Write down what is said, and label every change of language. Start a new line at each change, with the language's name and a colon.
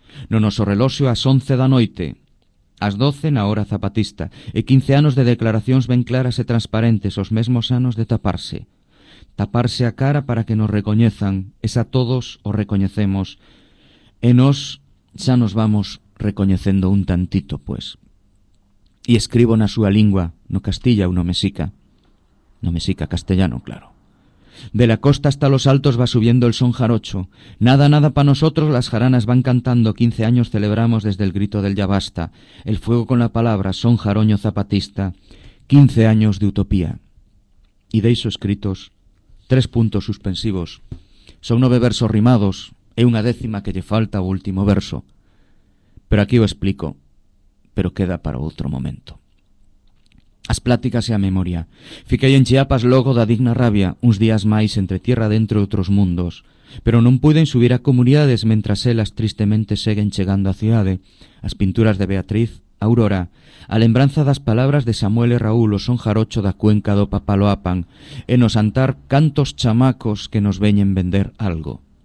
Galician: No noso reloxio ás 11 da noite, ás 12 na hora zapatista, e 15 anos de declaracións ben claras e transparentes, os mesmos anos de taparse. Taparse a cara para que nos recoñezan, e xa todos o recoñecemos, e nos xa nos vamos recoñecendo un tantito, pues. E escribo na súa lingua, no castilla ou no mexica. No mexica, castellano, claro.
Spanish: De la costa hasta los altos va subiendo el son jarocho. Nada, nada pa nosotros, las jaranas van cantando. 15 años celebramos desde el grito del ya basta. El fuego con la palabra, son jaroño zapatista. 15 años de utopía. Y de eso escritos, 3 puntos suspensivos.
Galician: Son 9 versos rimados, e una décima que lle falta o último verso. Pero aquí o explico, pero queda
Spanish: para otro momento.
Galician: As pláticas e a memoria. Fiquei en Chiapas logo da Digna Rabia, uns días máis entre tierra dentro e outros mundos. Pero non puiden subir a comunidades mentras elas tristemente seguen chegando á cidade. As pinturas de Beatriz, Aurora, a lembranza das palabras de Samuel e Raúl, o son jarocho da cuenca do Papaloapan, e nos antar cantos chamacos que nos veñen vender algo.